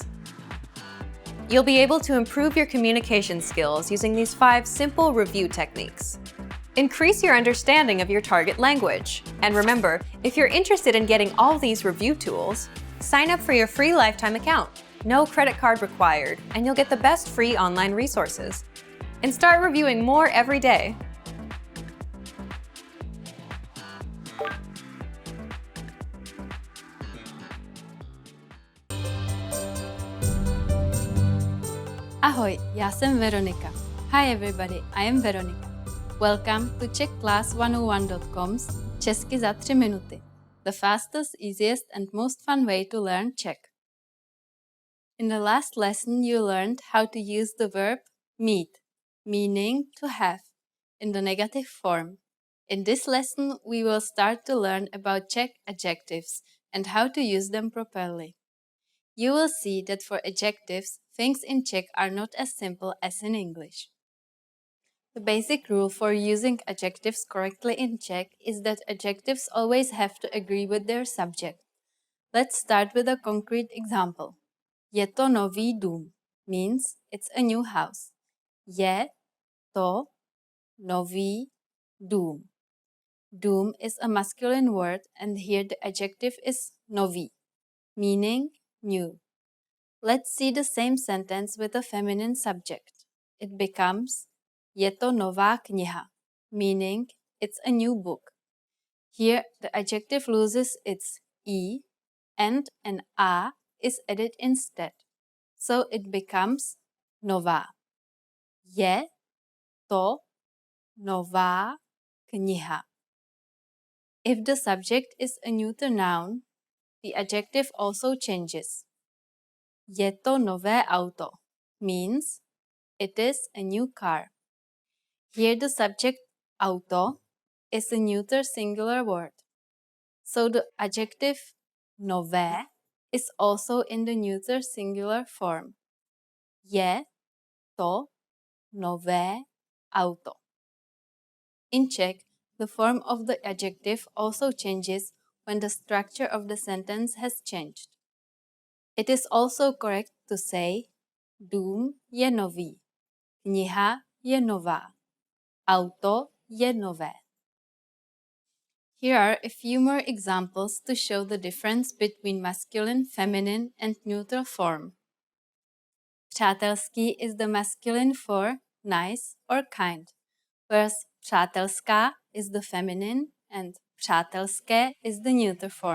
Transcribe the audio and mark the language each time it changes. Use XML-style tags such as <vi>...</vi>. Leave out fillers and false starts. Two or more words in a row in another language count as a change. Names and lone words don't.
<en>You'll be able to improve your communication skills using these 5 simple review techniques. Increase your understanding of your target language. And remember, if you're interested in getting all these review tools, sign up for your free lifetime account. No credit card required, and you'll get the best free online resources. And start reviewing more every day.</en> <cs>Ahoj, já jsem Veronika.</cs> <en>Hi everybody, I am Veronika. Welcome to czechclass101.com's Česky za 3 minuty, the fastest, easiest and most fun way to learn Czech. In the last lesson you learned how to use the verb mít, meaning to have, in the negative form. In this lesson we will start to learn about Czech adjectives and how to use them properly. You will see that for adjectives, things in Czech are not as simple as in English. The basic rule for using adjectives correctly in Czech is that adjectives always have to agree with their subject. Let's start with a concrete example.</en> <cs>Je to nový dům</cs> <en>means it's a new house.</en> <cs>Je to nový dům.</cs> <en>Dům is a masculine word and here the adjective is nový, meaning new. Let's see the same sentence with a feminine subject. It becomes</en> <cs>Je to nová kniha,</cs> <en>meaning it's a new book. Here the adjective loses its e and an a is added instead, so it becomes nová.</en> <cs>Je to nová kniha.</cs> <en>If the subject is a neuter noun, the adjective also changes.</en> <cs>Je to nové auto</cs> <en>means it is a new car. Here the subject auto is a neuter singular word. So the adjective nové is also in the neuter singular form.</en> <cs>Je to nové auto.</cs> <en>In Czech, the form of the adjective also changes when the structure of the sentence has changed. It is also correct to say</en> <cs>dům je nový, kniha je nová, auto je nové.</cs> <en>Here are a few more examples to show the difference between masculine, feminine and neutral form. Přátelský is the masculine for nice or kind, whereas přátelská is the feminine and přátelské is the neuter form.</en>